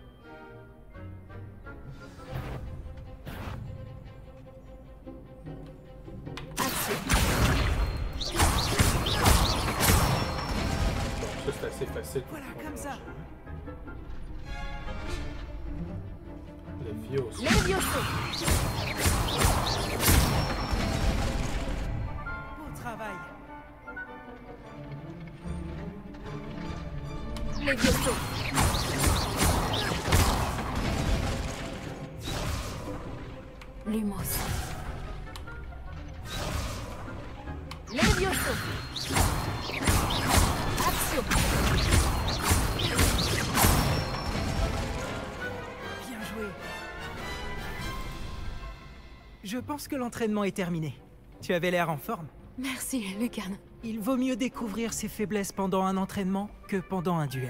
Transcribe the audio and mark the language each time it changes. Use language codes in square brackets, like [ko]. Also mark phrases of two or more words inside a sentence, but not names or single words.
[fr] Ça, c'est assez facile. Voilà, comme ça. Levioso. Beau travail. Levioso. Lumos. Levioso. Action. Bien joué. Je pense que l'entraînement est terminé. Tu avais l'air en forme. Merci, Lucan. Il vaut mieux découvrir ses faiblesses pendant un entraînement que pendant un duel.